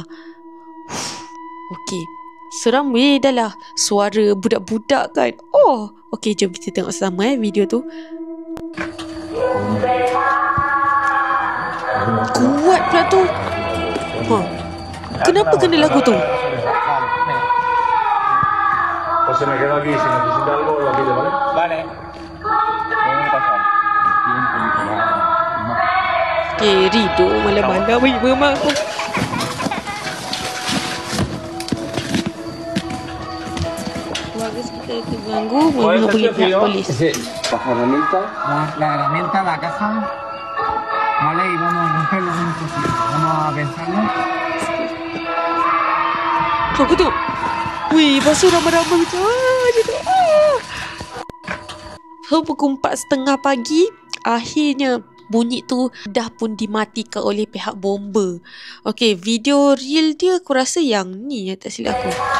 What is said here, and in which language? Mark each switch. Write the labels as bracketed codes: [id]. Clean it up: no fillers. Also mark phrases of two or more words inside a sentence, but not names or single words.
[ms] Okay, seram dah lah suara budak-budak kan. Okay, jom kita tengok sama video tu. Kuat pula tu. Kenapa kena lagu tu? [es] Se me queda aquí, si necesita algo lo pide, ¿vale? Vale. [ms] Rido malam-malam memang aku. Warga sekitar terganggu menghubungi pihak polis. [es] La herramienta, la caja. Vale, y vamos a romperlo con un cosito. Vamos a pensarlo. [ms] Tunggu tu. Wih, pasal ramai-ramai macam pukul 4.30 pagi, akhirnya bunyi tu dah pun dimatikan oleh pihak bomba. Okay, video real dia aku rasa yang ni, tak silap aku.